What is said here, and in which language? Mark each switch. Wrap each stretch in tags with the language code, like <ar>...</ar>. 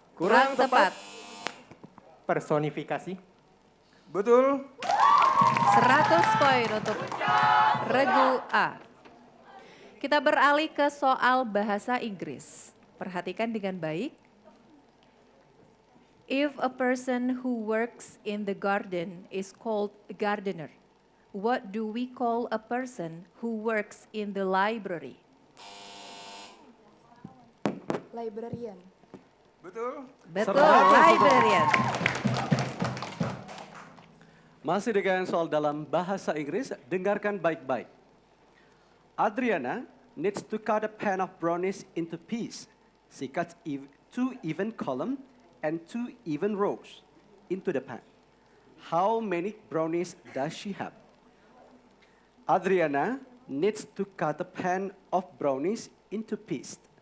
<id>Kurang tepat. Personifikasi. Betul. 100 poin untuk regu A. Kita beralih ke soal bahasa Inggris. Perhatikan dengan baik.</id> <en>If a person who works in the garden is called a gardener, what do we call a person who works in the library? Librarian.</en> <id>Betul. Betul, 100</id> <en>librarian.</en> <id>Masih dengan soal dalam bahasa Inggris, dengarkan baik-baik.</id> <en>Adriana needs to cut a pan of brownies into pieces. She cuts 2 even columns and 2 even rows into the pan. How many brownies does she have? Adriana needs to cut a pan of brownies into pieces.</en>